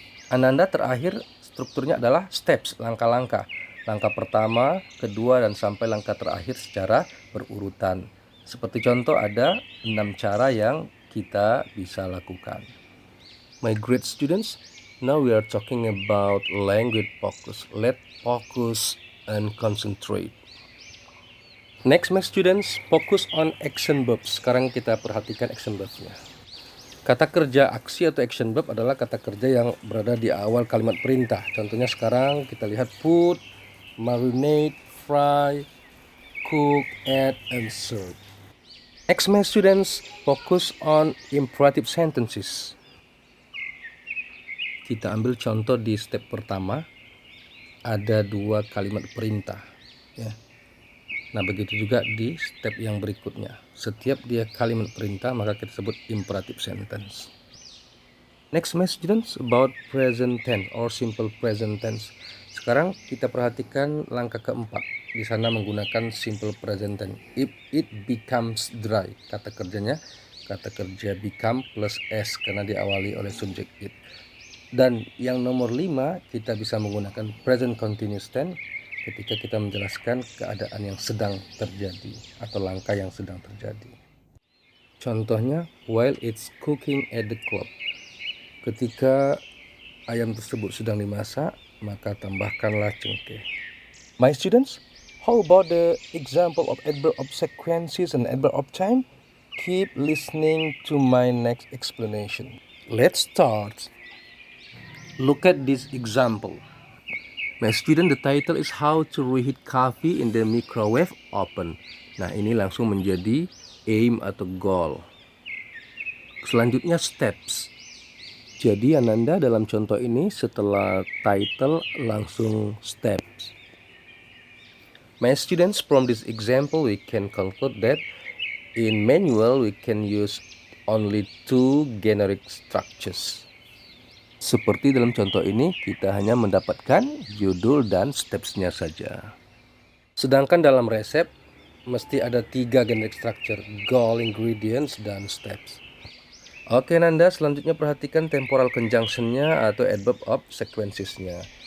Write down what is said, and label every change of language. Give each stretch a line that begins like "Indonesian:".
Indonesian: Ananda terakhir strukturnya adalah steps, langkah-langkah. Langkah pertama, kedua, dan sampai langkah terakhir secara berurutan. Seperti contoh ada 6 cara yang kita bisa lakukan.
English: My great students, now we are talking about language focus. Let's focus and concentrate. Next, my students, focus on action verbs.
Indonesian: Sekarang kita perhatikan action verbs-nya. Kata kerja aksi atau action verb adalah kata kerja yang berada di awal kalimat perintah. Contohnya sekarang kita lihat
English: put, marinate, fry, cook, add, and serve. Next, my students, focus on imperative sentences.
Indonesian: Kita ambil contoh di step pertama, ada 2 kalimat perintah. Ya. Nah, begitu juga di step yang berikutnya. Setiap dia kalimat perintah, maka kita sebut imperative sentence.
English: Next, my students, about present tense or simple present tense.
Indonesian: Sekarang kita perhatikan langkah keempat. Di sana menggunakan simple present tense.
English: If it becomes dry,
Indonesian: kata kerjanya kata kerja become plus s karena diawali oleh subjek it. Dan yang nomor 5 kita bisa menggunakan present continuous tense ketika kita menjelaskan keadaan yang sedang terjadi atau langkah yang sedang terjadi.
English: Contohnya, while it's cooking at the club.
Indonesian: Ketika ayam tersebut sedang dimasak, maka tambahkanlah cengkeh.
English: My students, how about the example of adverb of sequences and adverb of time? Keep listening to my next explanation. Let's start. Look at this example. My student, the title is How to Reheat Coffee in the Microwave Oven.
Indonesian: Nah, ini langsung menjadi aim atau goal. Selanjutnya steps. Jadi Ananda dalam contoh ini setelah title langsung steps.
English: My students, from this example we can conclude that in manual we can use only 2 generic structures.
Indonesian: Seperti dalam contoh ini kita hanya mendapatkan judul dan stepsnya saja. Sedangkan dalam resep mesti ada 3 generic structure, goal, ingredients, dan steps. Oke Nanda, selanjutnya perhatikan temporal conjunction-nya atau adverb of sequences-nya.